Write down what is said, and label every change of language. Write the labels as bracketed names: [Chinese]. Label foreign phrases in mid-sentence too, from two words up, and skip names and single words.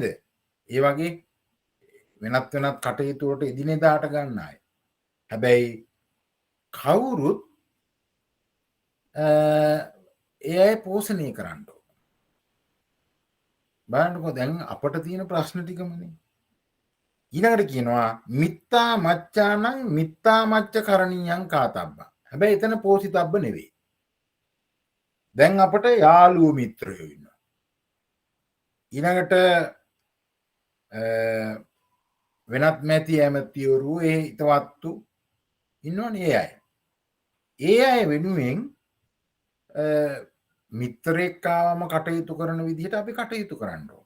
[Sinhala] ඒ වගේ වෙනත් කටයුතු වලට එදිනෙදාට ගන්න අය. හැබැයි කවුරුත් ඒ අය පෝෂණය කරන්න ඕන. බලන්නකෝ දැන් අපට තියෙන ප්‍රශ්න ටිකමනේ. ඊළඟට කියනවා [Pali] මිත්තා මච්චානං මිත්තා මච්ච කරණීයං කාතබ්බා. [Sinhala] හැබැයි එතන පෝසිතබ්බ නෙවෙයි. දැන් අපට යාළුවෝ මිත්‍රයෝ ඉන්නවා. ඊළඟට වෙනත් මැති ඇමතිවරු ඒ හිතවත්තු ඉන්නවනේ ඒ අය. ඒ අය වෙනුවෙන් මිත්‍රයෙක් ආවම කටයුතු කරන විදිහට අපි කටයුතු කරන්න ඕන.